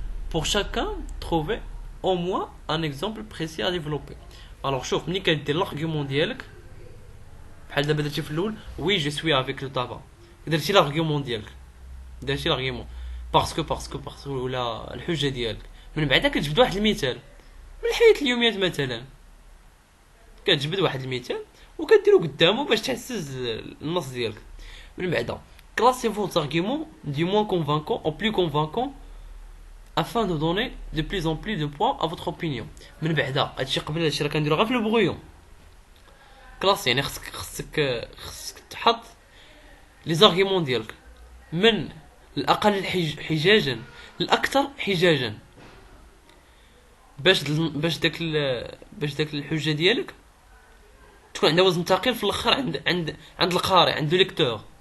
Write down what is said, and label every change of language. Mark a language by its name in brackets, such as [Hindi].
[French] pour chacun trouver au moins un exemple précis à développer. [Arabic] Alors شوف ملي كدير l'argument ديالك بحال دابا درتي في الاول وي جو سوي افيك لو طابا، درتي l'argument ديالك، درتي l'argument باسكو ولا الحجه ديالك. من بعد كتجبد واحد المثال من الحياه اليوميه مثلا، كتجبد واحد المثال وكديرو قدامه باش تحسز النص ديالك. من بعد [French] classez vos arguments du moins convaincant au plus convaincant afin de donner de plus en plus de points à votre opinion. [Arabic] من بعد هادشي قبل هادشي راه كنديرو غير في البغيون كلاس، يعني خصك تحط لي زارغيمون ديالك من الاقل حجاجا للاكثر حجاجا باش داك الحجه ديالك تكون عندها وزن ثقيل في الاخر عند القارئ، عند ليكتور.